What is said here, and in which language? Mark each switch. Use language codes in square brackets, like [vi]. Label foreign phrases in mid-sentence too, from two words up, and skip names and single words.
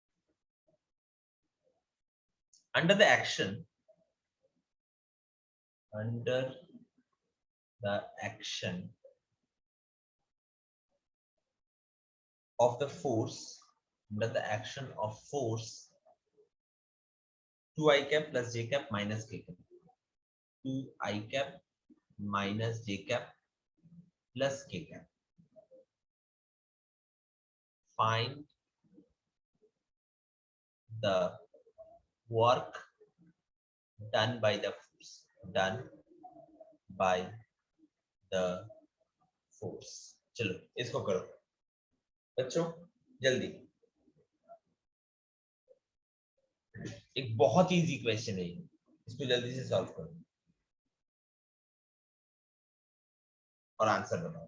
[en] Under the action of the force, under the action of force 2i cap plus j cap minus k cap, 2i cap minus j cap plus k cap. Find the work done by the force. [hi] चलो इसको करो बच्चों जल्दी। एक बहुत [en] easy question [hi] है ये, इसको जल्दी से सॉल्व करो और आंसर बताओ।